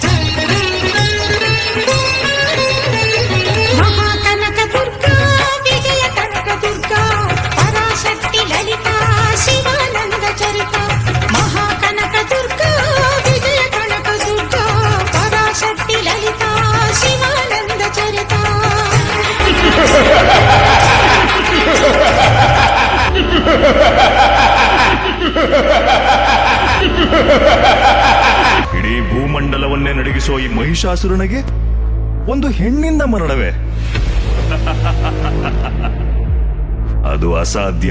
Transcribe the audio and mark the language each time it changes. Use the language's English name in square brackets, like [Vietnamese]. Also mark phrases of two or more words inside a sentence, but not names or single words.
[Telugu] మహాకనక దుర్గా విజయ కనక దుర్గా పరాశక్తి లలిత శివానంద చరిత మహాకనక దుర్గా విజయ కనక దుర్గా పరాశక్తి లలిత శివానంద చరిత [Kannada] ಇಡೀ ಭೂಮಂಡಲವನ್ನೇ ನಡಗಿಸೋ ಈ ಮಹಿಷಾಸುರನಿಗೆ ಒಂದು ಹೆಣ್ಣಿಂದ ಮರಣವೇ ಅದು ಅಸಾಧ್ಯ.